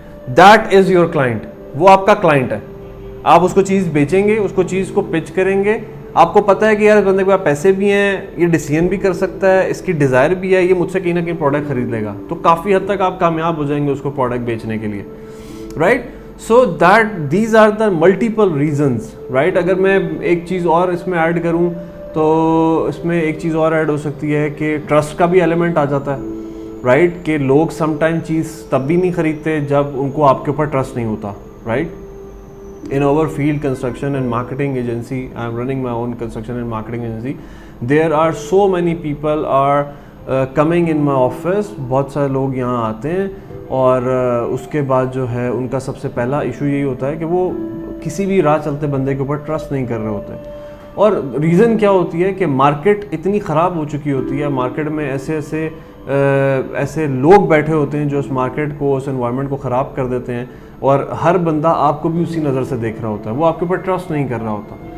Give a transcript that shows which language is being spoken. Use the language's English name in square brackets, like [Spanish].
[English] that is your client, [Urdu] وہ آپ کا کلائنٹ ہے. آپ اس کو چیز بیچیں گے, اس کو چیز کو پچ کریں گے, آپ کو پتہ ہے کہ یار بندے کے پاس پیسے بھی ہیں, یہ ڈیسیژن بھی کر سکتا ہے, اس کی ڈیزائر بھی ہے, یہ مجھ سے کہیں نہ کہیں پروڈکٹ خرید لے گا. تو کافی حد تک آپ کامیاب ہو جائیں گے اس کو پروڈکٹ بیچنے کے لیے, right. [English] So that these are the multiple reasons, right. [Urdu] اگر میں ایک چیز اور اس میں ایڈ کروں تو اس میں ایک چیز اور ایڈ ہو سکتی ہے کہ ٹرسٹ کا بھی ایلیمنٹ آ جاتا ہے, رائٹ. کہ لوگ سم ٹائم چیز تب بھی نہیں خریدتے جب ان کو آپ کے اوپر ٹرسٹ نہیں ہوتا, right. [English] In our field, construction and marketing agency, I am running my own construction and marketing agency. There are so many people are coming in my office. [Urdu] بہت سارے لوگ یہاں آتے ہیں اور اس کے بعد جو ہے ان کا سب سے پہلا ایشو یہی ہوتا ہے کہ وہ کسی بھی راہ چلتے بندے کے اوپر ٹرسٹ نہیں کر رہے ہوتے. اور ریزن کیا ہوتی ہے کہ مارکیٹ اتنی خراب ہو چکی ہوتی ہے, مارکیٹ میں ایسے لوگ بیٹھے ہوتے ہیں جو اس مارکیٹ کو, اس انوائرمنٹ کو خراب کر دیتے ہیں, اور ہر بندہ آپ کو بھی اسی نظر سے دیکھ رہا ہوتا ہے, وہ آپ کے اوپر ٹرسٹ نہیں کر رہا ہوتا.